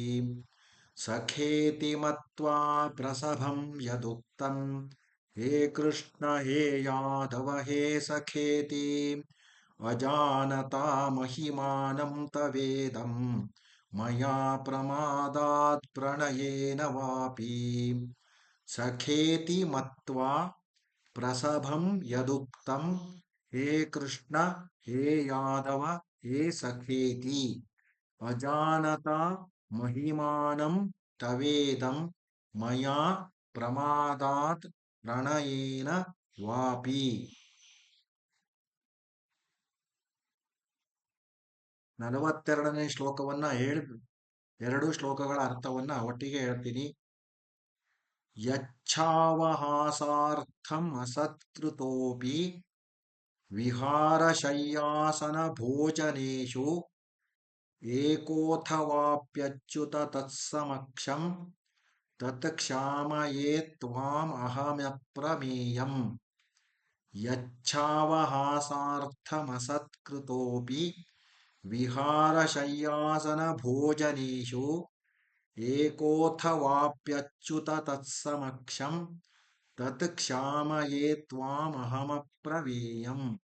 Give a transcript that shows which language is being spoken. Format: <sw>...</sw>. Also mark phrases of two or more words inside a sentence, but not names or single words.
<sa>ಸಖೇತಿ ಮತ್ವಾ ಪ್ರಸಭಂ ಯದುಕ್ತಂ ಹೇ ಕೃಷ್ಣ ಹೇ ಯಾದವ ಹೇ ಸಖೇತಿ ಅಜಾನತಾ ಮಹಿಮಾನಂ ತವೇದಂ ಮಯಾ ಪ್ರಮಾದಾತ್ ಪ್ರಣಯೇನ ವಾಪಿ. ಸಖೇತಿ ಮತ್ವಾ ಪ್ರಸಭಂ ಯದುಕ್ತಂ ಹೇ ಕೃಷ್ಣ ಹೇ ಯಾದವ ಹೇ ಸಖೇತಿ ಅಜಾನತಾ ಮಹಿಮಾನಂ ತವೇದಂ ಮಯಾ ಪ್ರಮಾದಾತ್ ಪ್ರಣಯೇನ ವಾಪಿ.</sa> <kn>42ನೇ ಶ್ಲೋಕವನ್ನ ಎರಡು ಶ್ಲೋಕಗಳ ಅರ್ಥವನ್ನ ಒಟ್ಟಿಗೆ ಹೇಳ್ತೀನಿ.</kn> <sa>ಯಚ್ಛಾವಹಾಸಾರ್ಥಂ ಅಸತ್ಕೃತೋಪಿ ವಿಹಾರಶಯ್ಯಾಸನ ಭೋಜನೇಷು ಏಕೋಥವಾಪ್ಯಚ್ಯುತ ತತ್ಸಮಕ್ಷಂ ತತ್ ಕ್ಷಾಮಯೇ ತ್ವಾಂ ಅಹಮಪ್ರಮೇಯಂ. ಯಚ್ಛಾವಹಾಸಾರ್ಥಮಸತ್ಕೃತೋಪಿ ವಿಹಾರಶಯ್ಯಾಸನ ಭೋಜನೇಷು ಏಕೋಥವಾಪ್ಯಚ್ಯುತ ತತ್ಸಮಕ್ಷಂ ತತ್ ಕ್ಷಾಮಯೇ ತ್ವಾಂ ಅಹಮಪ್ರಮೇಯಂ.</sa>